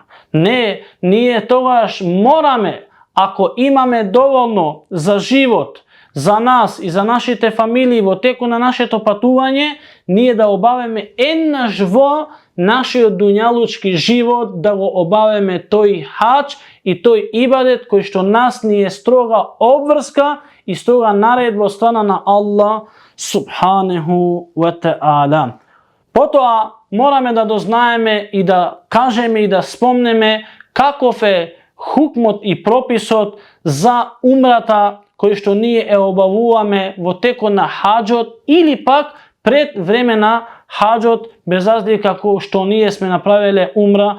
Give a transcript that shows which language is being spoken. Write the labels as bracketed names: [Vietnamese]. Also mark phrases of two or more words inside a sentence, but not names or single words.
[Macedonian] Не, ние тогаш мораме, ако имаме доволно за живот, за нас и за нашите фамилии во текот на нашето патување, ние да обавиме еднаш во нашиот дуњалучки живот, да го обавиме тој хаџ и тој ибадет кој што нас ни е строга обврска и строга наредба од страна на Аллах [Arabic] سبحانه وتعالى. [Macedonian] Потоа мораме да дознаеме и да кажеме и да спомнеме каков е хукмот и прописот за умрата кој што ние е обавуваме во текот на хаџот или пак пред време на хаџот, без разлика како што ние сме направиле умра.